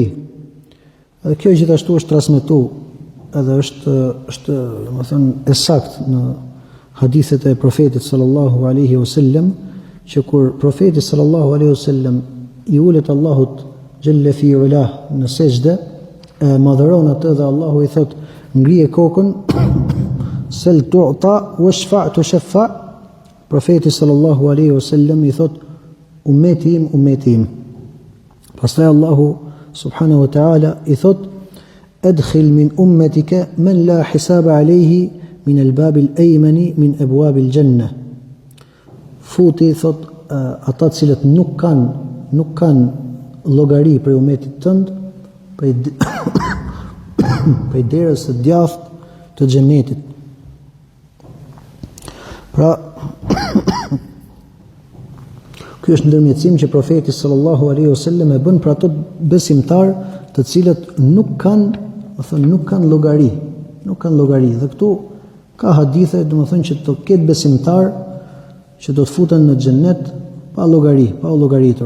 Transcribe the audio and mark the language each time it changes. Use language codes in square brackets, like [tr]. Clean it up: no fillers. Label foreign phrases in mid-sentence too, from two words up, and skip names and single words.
[sq] Dhe kjo gjithashtu është transmetuar edhe është domethënë e saktë në hadithet e profetit [ar] صلى الله عليه وسلم, [sq] që kur profeti [ar] صلى الله عليه وسلم [sq] i ulet Allahut [ar] جل في علاه [sq] në sejdë, madhëron atë dhe Allahu i thot: "Ngrije kokën, [ar] سل تعط واشفع تشفع." [sq] Profeti [ar] صلى الله عليه وسلم [sq] i thot: "Ummeti im." Pastaj Allahu [ar] سبحانه وتعالى [sq] i thot: [ar] "أدخل من أمتك من لا حساب عليه من الباب الأيمن من أبواب الجنة." [sq] Futi, thot, ata të cilët nuk kanë llogari për umetit tënd prej derës së djathtë të xhenetit. Pra ky është ndërmjetësim që profeti [ar] صلى الله عليه وسلم [sq] e bën për ato besimtar të cilët nuk kanë llogari, Dhe këtu ka hadithe, domethënë që të ketë besimtar që do të futen në xhennet pa llogari, pa u llogaritur.